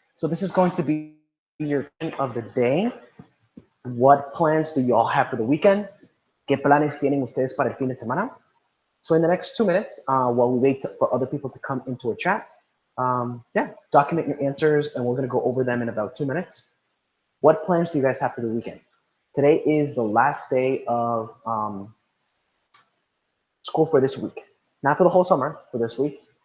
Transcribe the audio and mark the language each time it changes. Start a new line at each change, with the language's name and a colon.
English: So this is going to be your question of the day. What plans do you all have for the weekend?
Spanish: ¿Qué planes tienen ustedes para el fin de semana?
English: So in the next 2 minutes, while we wait for other people to come into a chat, yeah, document your answers, and we're going to go over them in about 2 minutes. What plans do you guys have for the weekend? Today is the last day of school for this week, not for the whole summer, for this week.